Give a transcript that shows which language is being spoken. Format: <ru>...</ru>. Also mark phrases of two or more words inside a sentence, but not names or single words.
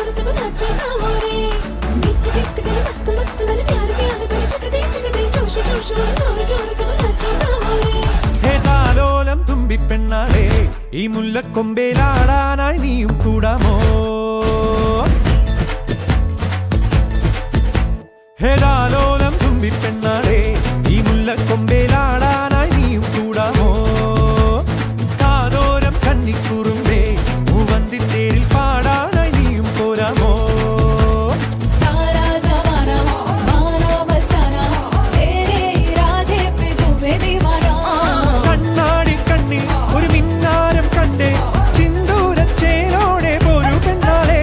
<hi>सब नाचो गाओ रे दिख दिख दिल मस्त मस्त वाले प्यार प्यार करे चक दे जोश जोश जोर जोर सब नाचो गाओ रे</hi> <ml>ഹേ താലോലം തുമ്പിപ്പെണ്ണാളെ ഈ മുല്ലക്കൊമ്പേലാടാനായി നീയും കൂടാമോ ഹേ താലോലം തുമ്പിപ്പെണ്ണാളെ ഈ മുല്ലക്കൊമ്പേലാടാനായി നീയും കൂടാമോ കാതോരം കന്നിക്കുറുമ്പേ മൂവന്തിത്തേരിൽ പാടാനായി നീയും പോരാമോ</ml> <hi>सारा ज़माना माना मस्ताना तेरे इरादे पे तू मैं दीवाना</hi> <ml>കണ്ണാടി കണ്ണിൽ ഒരു മിന്നാരം കണ്ടേ സിന്ദൂരച്ചേലോടെ പോരു പെണ്ണാളെ</ml>